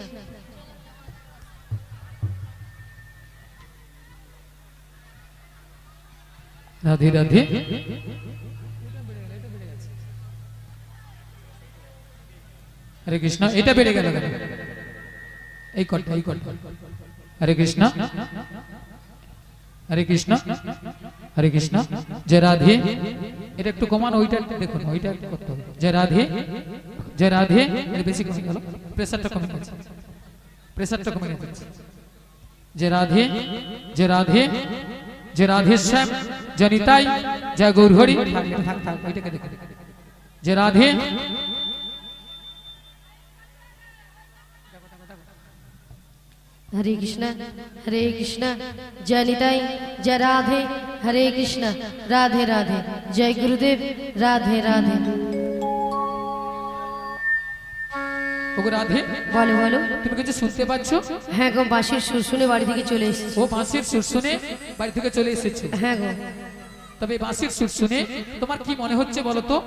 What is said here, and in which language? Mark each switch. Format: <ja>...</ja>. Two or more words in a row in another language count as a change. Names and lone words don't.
<hi>राधे राधे हरे कृष्ण।</hi> <bn>এটা বেড়ে গেল কেন? এই কট</bn> <hi>हरे कृष्ण हरे कृष्ण हरे कृष्ण जय राधे।</hi> <bn>এটা একটু কমান, ওইটা দেখুন, ওইটা একটু করতে হবে।</bn> <hi>जय राधे जय राधे।</hi> <bn>এটা বেশি কমে গেল, প্রেসারটা কমে গেছে, প্রেসারটা কমে গেছে।</bn> <hi>जय राधे जय राधे जय राधे श्याम जय निताई जय गौरहरि।</hi> <bn>থাক থাক, ওইটাকে দেখুন।</bn> <hi>जय राधे हरे कृष्ण जय निताई जय राधे हरे कृष्ण राधे राधे जय गुरुदेव राधे राधे।</hi> <bn>ওগো রাধে, বলো বলো, তুমি কিছু শুনতে পাচ্ছো? হ্যাঁ গো, বাঁশির সুর শুনে বাড়ি থেকে চলে এসেছি। ও বাঁশির সুর শুনে বাড়ি থেকে চলে এসেছো? হ্যাঁ গো। তবে বাঁশির সুর শুনে তোমার কি মনে হচ্ছে বলো তো?</bn>